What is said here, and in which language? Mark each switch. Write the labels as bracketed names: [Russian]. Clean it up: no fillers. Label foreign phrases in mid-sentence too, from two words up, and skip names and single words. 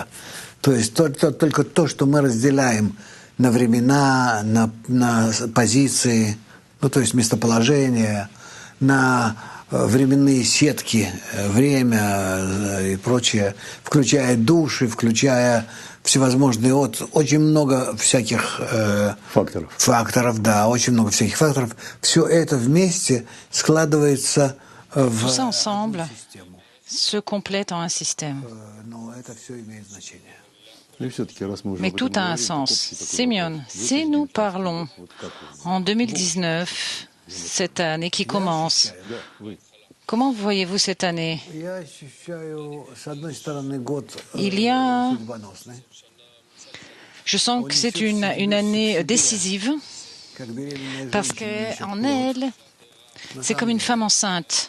[Russian] То есть только то, что мы разделяем на времена, на позиции, то есть местоположение, на временные сетки, время и прочее, включая души, включая всевозможные, очень много всяких факторов, да, очень много всяких факторов. Все это вместе складывается в [French] Tout ça ensemble se complète en un système. [Russian] Но это все имеет значение. [French] Mais tout a un sens. Simeon, si nous parlons en 2019, cette année qui commence, comment voyez-vous cette année? Je sens que c'est une année décisive parce qu'en elle, c'est comme une femme enceinte.